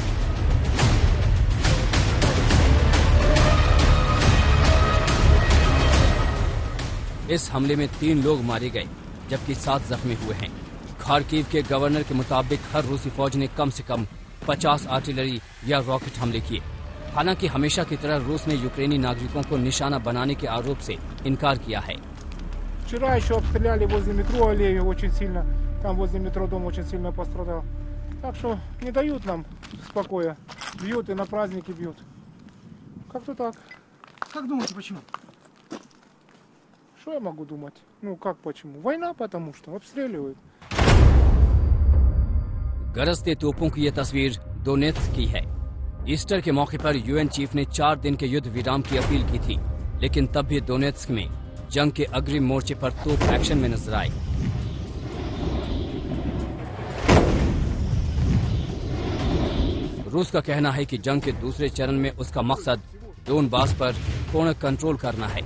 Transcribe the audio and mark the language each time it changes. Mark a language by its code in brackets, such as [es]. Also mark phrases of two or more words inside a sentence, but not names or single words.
[hi] इस हमले में 3 लोग मारे गए, जबकि 7 जख्मी हुए हैं। खार्किव के गवर्नर के मुताबिक हर रूसी फौज ने कम से कम 50 आर्टिलरी या रॉकेट हमले किए। हालांकि हमेशा की तरह रूस ने यूक्रेनी नागरिकों को निशाना बनाने के आरोप से इनकार किया है। [ru] Вчера еще обстреляли возле метро аллею очень сильно. Там возле метро дом очень сильно пострадал. Так что не дают нам спокоя. Бьют и на праздники бьют. Как-то так. Как думаете, почему? Что я могу думать? Ну как почему? Война потому что. Обстреливают. [hi] गरजते तोपों की यह तस्वीर डोनेत्स्क की है। ईस्टर के मौके पर यूएन चीफ ने 4 दिन के युद्ध विराम की अपील की थी, लेकिन तब भी डोनेत्स्क में जंग के अग्रिम मोर्चे पर तोप एक्शन में नजर आए। रूस का कहना है कि जंग के दूसरे चरण में उसका मकसद डोनबास पर पूर्ण कंट्रोल करना है।